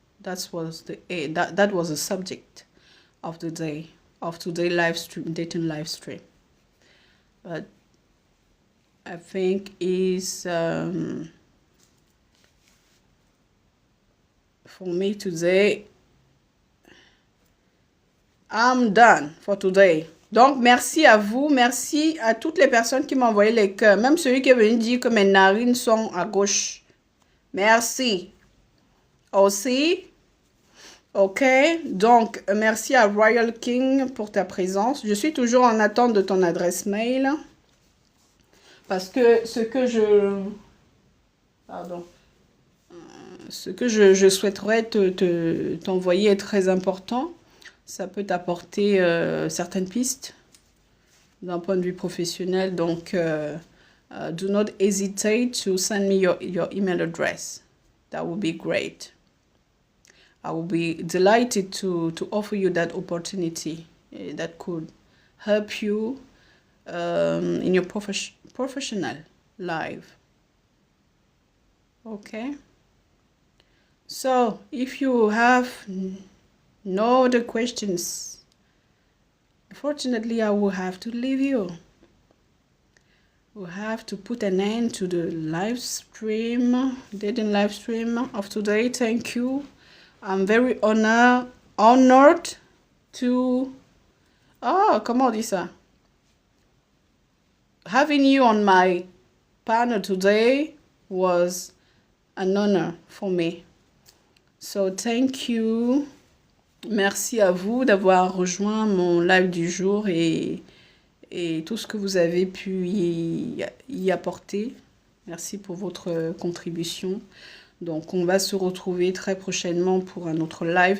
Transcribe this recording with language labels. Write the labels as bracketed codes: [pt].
[en] That was the subject of the day, of today's live stream, dating live stream. But I think is for me today, I'm done for today. [fr] Donc, merci à vous. Merci à toutes les personnes qui m'ont envoyé les cœurs. Même celui qui est venu dire que mes narines sont à gauche. Merci. Aussi. Ok. Donc, merci à Royal King pour ta présence. Je suis toujours en attente de ton adresse mail. Parce que ce que je... Pardon. Ce que je souhaiterais t'envoyer est très important. Ça peut t'apporter certaines pistes d'un point de vue professionnel. [en] Donc, do not hesitate to send me your email address. That would be great. I will be delighted to offer you that opportunity that could help you in your professional life. Okay? So, if you have no other questions, unfortunately, I will have to leave you. We'll have to put an end to the live stream, dating live stream of today. Thank you. I'm very honored to... [fr] Oh, comment on dit ça? [en] Having you on my panel today was an honor for me. So, thank you. [fr] Merci à vous d'avoir rejoint mon live du jour et tout ce que vous avez pu y apporter. Merci pour votre contribution. Donc, on va se retrouver très prochainement pour un autre live.